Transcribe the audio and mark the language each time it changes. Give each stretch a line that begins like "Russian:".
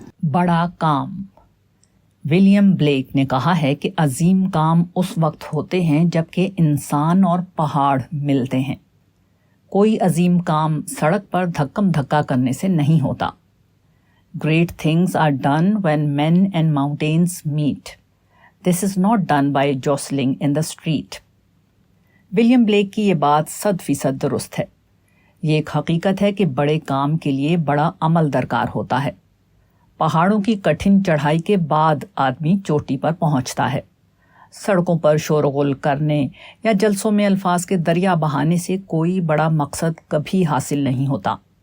Urdu: بڑا کام۔ William black نے کہا ہے کہ عظیم کام اس وقت ہوتے ہیں جب کہ انسان اور پہاڑ ملتے ہیں۔ کوئی عظیم کام سڑک پر دھکم دھکا کرنے سے نہیں ہوتا۔
English: Great things are done when men and mountains meet. This is not done by jostling in the street.
Urdu: William black کی یہ بات 100% درست ہے۔ یہ ایک حقیقت ہے کہ بڑے کام کے لیے بڑا عمل درکار ہوتا ہے۔ پہاڑوں کی کٹھن چڑھائی کے بعد آدمی چوٹی پر پہنچتا ہے۔ سڑکوں پر شور و غل کرنے یا جلسوں میں الفاظ کے دریا بہانے سے کوئی بڑا مقصد کبھی حاصل نہیں ہوتا۔